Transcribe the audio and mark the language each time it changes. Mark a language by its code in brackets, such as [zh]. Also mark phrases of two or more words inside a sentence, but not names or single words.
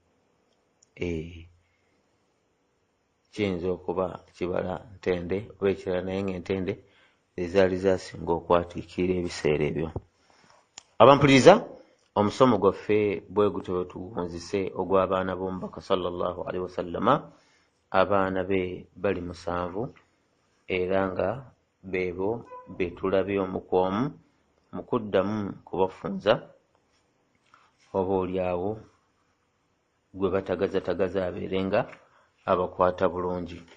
[lg] Kiyinza okuba kibala ntende oba ekirala, naye ng'entende ezaali zasinga okwatiikirira ebiseera ebyo. Abampuliriza, omusomo gwaffe bwe gutyo bwe tuwunzise ogw'abaana b'omubaka [ar] صلى الله عليه وسلم. [lg] Abaana be bali 7 era nga beebo be tulabye omu ku omu mu kuddamu kubafunza oba oliawo gwe batagazatagaza abeere nga abakwata bulungi.